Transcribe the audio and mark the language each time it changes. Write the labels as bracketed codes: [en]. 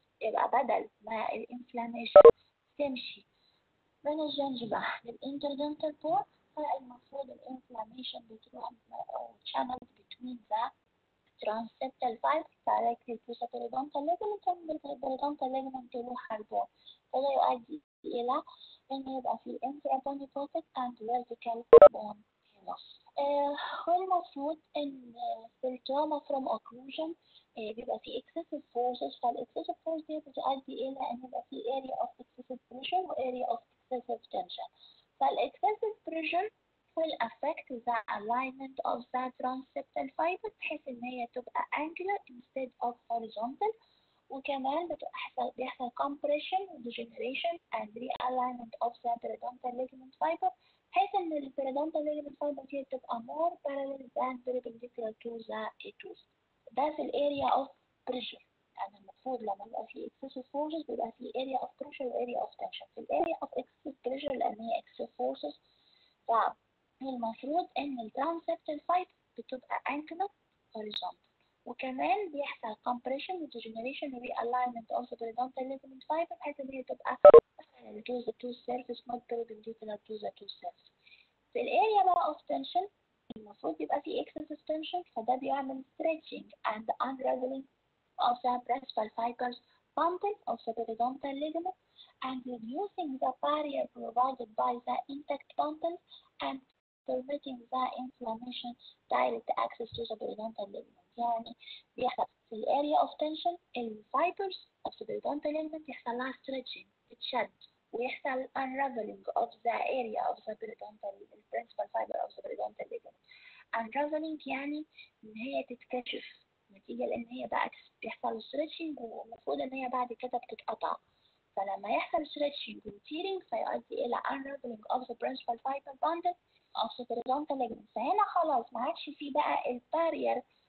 [ar] يبقى بدل ما الانفلاميشن تمشي من الجنجبة للانتردنتال bone فالمفروض الانفلاميشن بتروح [en] channeled between the transseptal fiber directly to the periodontal ligament [ar] and the periodontal ligament تروح على البون، فده يؤدي إلى إن يبقى في [en] infra-bony pocket and vertical bone loss. [ar] والمفروض إن في التراما from occlusion بيبقى في excessive forces، فالexcessive force دي بتؤدي إلى إن يبقى في [en] area of excessive pressure [ar] و [en] area of excessive tension. فالexcessive pressure will affect the alignment of the transseptal fiber [ar] بحيث إن هي تبقى [en] angular instead of horizontal، [ar] وكمان بيحصل [en] compression, degeneration and realignment of the periodontal ligament fiber [ar] بحيث إن ال [en] periodontal ligament fiber [ar] دي تبقى [en] more parallel than perpendicular to the tooth. [ar] ده في ال area of pressure. يعني المفروض لما يبقى في excessive forces بيبقى في area of pressure و area of tension. في ال area of excessive pressure لأن هي excessive forces فالمفروض إن ال transseptal fiber بتبقى angular horizontal، وكمان بيحصل compression و degeneration و [en] realignment of the periodontal ligament fiber [ar] بحيث إن هي تبقى [en] to the tooth surface not perpendicular to the tooth surface. [ar] في الاريا بقى [en] of tension [ar] المفروض يبقى في [en] excessive tension، [ar] فده بيعمل [en] stretching and unraveling of the principal fibers bundle of the periodontal ligament and reducing the barrier provided by the intact bundle and permitting the inflammation direct access to the periodontal ligament. [ar] يعني بيحصل في الاريا of tension الفايبرز [en] of the periodontal ligament [ar] يحصل لها stretching تتشد، ويحصل [en] unraveling of the area of the periodontal principal fiber of the periodontal ligament. [ar] unraveling يعني ان هي تتكشف نتيجة لان هي بقى بيحصل stretching ومفروض ان هي بعد كده بتتقطع، فلما يحصل stretching و tearing فيؤدي الى [en] unraveling of the principal fiber bundle of the periodontal ligament. [ar] فهنا خلاص ما عادش في بقى البارير